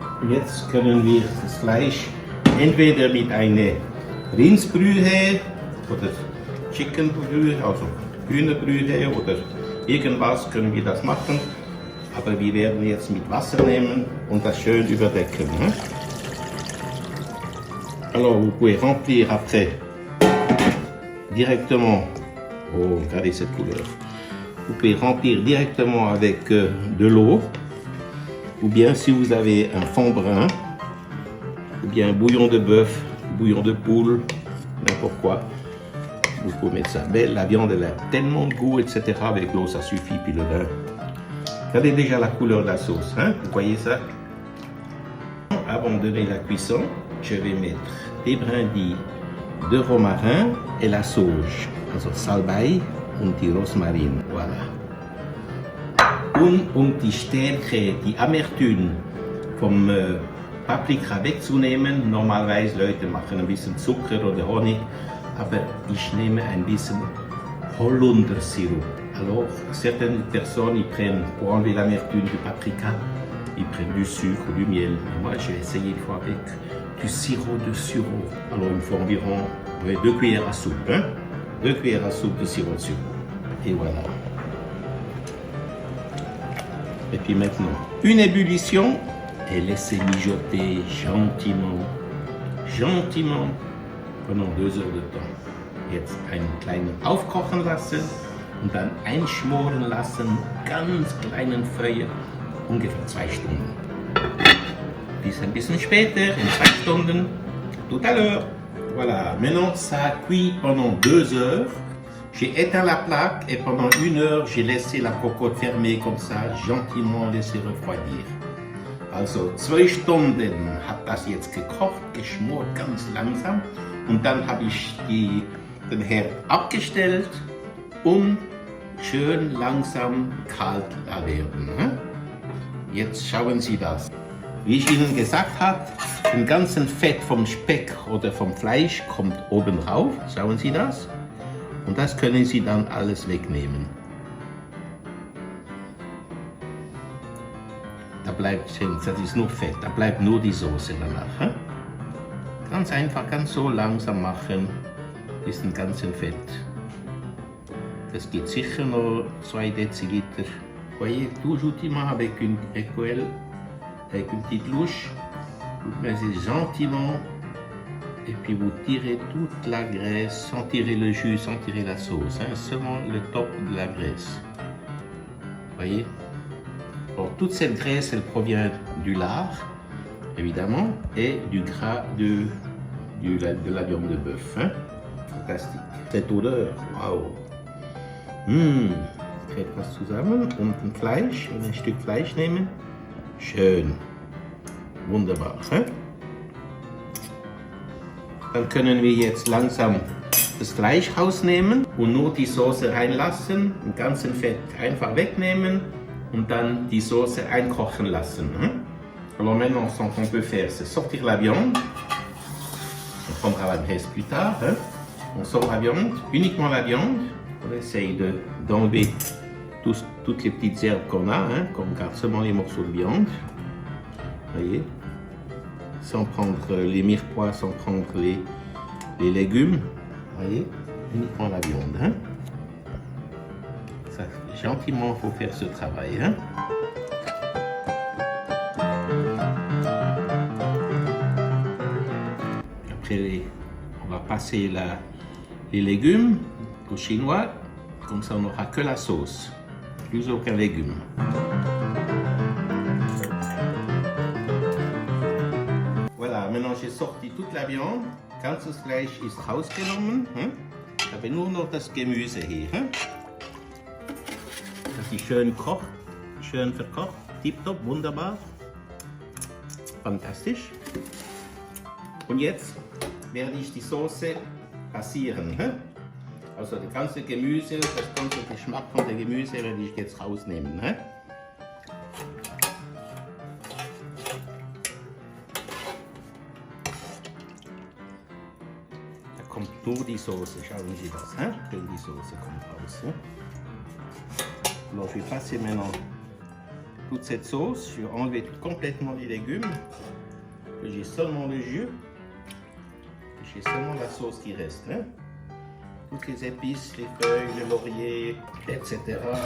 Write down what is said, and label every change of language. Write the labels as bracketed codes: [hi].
[de] Jetzt können wir das Fleisch entweder mit einer Rindsbrühe oder Chickenbrühe, also Hühnerbrühe oder irgendwas können wir das machen. Aber wir werden jetzt mit Wasser nehmen und das schön überdecken. [fr] Alors vous pouvez remplir après directement, oh regardez cette couleur, vous pouvez remplir directement avec de l'eau, ou bien si vous avez un fond brun, ou bien un bouillon de bœuf, bouillon de poule, n'importe quoi. Vous pouvez mettre ça. Mais la viande, elle a tellement de goût, etc. Avec l'eau, ça suffit. Puis le vin. Regardez déjà la couleur de la sauce. Hein? Vous voyez ça? Avant de donner la cuisson, je vais mettre des brindilles de romarin et la sauge. [de] Also Salbei und die Rosmarin. Voilà. Um die Stärke, die Amertume vom Paprika wegzunehmen. Normalerweise Leute machen ein bisschen Zucker oder Honig, aber ich nehme ein bisschen Holundersirup. [fr] Alors, certaines personnes ils prennent, pour enlever l'amertume du paprika, ils prennent du sucre ou du miel. Et moi, j'ai essayé une fois avec du sirop de sureau. Alors, il me faut environ 2 cuillères à soupe. Hein? 2 cuillères à soupe de sirop de sureau. Et voilà. Et puis maintenant, une ébullition et laissez mijoter gentiment, gentiment pendant 2 heures de temps. [de] Jetzt einen kleinen aufkochen lassen und dann einschmoren lassen, ganz kleinen Feuer, ungefähr 2 Stunden. Bis ein bisschen später, in 2 Stunden, [fr] tout à l'heure. Voilà, maintenant ça a cuit pendant 2 heures. J'ai éteint la plaque et pendant 1 heure, j'ai laissé la cocotte fermée comme ça, gentiment laissé refroidir. [de] Also 2 Stunden hat das jetzt gekocht, geschmort ganz langsam und dann habe ich den Herd abgestellt und schön langsam kalt werden. Jetzt schauen Sie das. Wie ich Ihnen gesagt habe, den ganzen Fett vom Speck oder vom Fleisch kommt oben rauf. Schauen Sie das? Und das können Sie dann alles wegnehmen. Da bleibt, das ist nur Fett, da bleibt nur die Soße danach. Ganz einfach, ganz so langsam machen, bis den ganzen Fett. Das geht sicher noch 2 Deziliter. [fr] Voyez, tout gentiment avec une écuelle, avec une petite louche, vous mettez gentiment et puis vous tirez toute la graisse sans tirer le jus, sans tirer la sauce, seulement le top de la graisse. Voyez? Alors, toute cette graisse, elle provient du lard, évidemment, et du gras de la viande de bœuf. Fantastique. Cette odeur, wow. [de] Etwas zusammen und ein Fleisch, ein Stück Fleisch nehmen. Schön. Wunderbar. Dann können wir jetzt langsam das Fleisch rausnehmen und nur die Soße reinlassen, den ganzen Fett einfach wegnehmen und dann die Soße einkochen lassen. [fr] Alors maintenant, ce qu'on peut faire, c'est sortir la viande. On prendra la graisse plus tard. On sort la viande, uniquement la viande. On essaye d'enlever toutes les petites herbes qu'on a, qu'on garde seulement les morceaux de viande. Voyez, sans prendre les mirepoix, sans prendre les légumes. Voyez, uniquement la viande. Ça, gentiment, il faut faire ce travail. Après, on va passer les légumes au chinois. Comme ça, on n'aura que la sauce, plus aucun légume. Voilà, maintenant j'ai sorti toute la viande. [de] Ganzes Fleisch ist rausgenommen. Ich habe nur noch das Gemüse hier. Das ist schön kocht, schön verkocht. Tipptopp, wunderbar. Fantastisch. Und jetzt werde ich die Soße passieren. Also das ganze Gemüse, das ganze Geschmack von der Gemüse werde ich jetzt rausnehmen. Da kommt nur die Soße, schauen Sie das. Denn die Soße kommt raus. [fr] Alors je vais passer maintenant toute cette sauce, je vais enlever complètement les légumes. J'ai seulement le jus, j'ai seulement la sauce qui reste. Toutes les épices, les feuilles, le laurier, etc.